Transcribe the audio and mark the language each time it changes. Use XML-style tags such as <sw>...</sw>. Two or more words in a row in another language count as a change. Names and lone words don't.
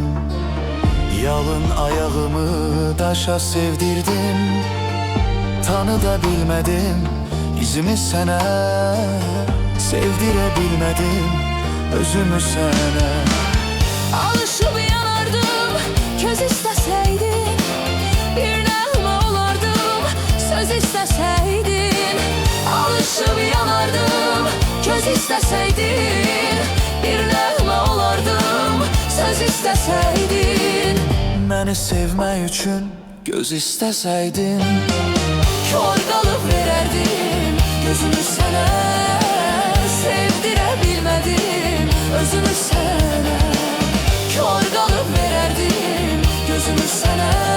<tr>Yalın ayağımı daşa sevdirdim, tanı da bilmedim izimi sana. Sevdirebilmedim özümü sana. Alışıp yanardım köz isteseydin, bir nəğmə olardım söz isteseydin. Alışıp yanardım köz isteseydin, bir nəğmə olardım söz isteseydin.</tr> <az>Məni sevmək üçün göz istəsəydin,</az> <tr>kör kalıp vererdim gözümü sana. Sevdirebilmedim özümü sana, kör kalıp vererdim gözümü sana.</tr>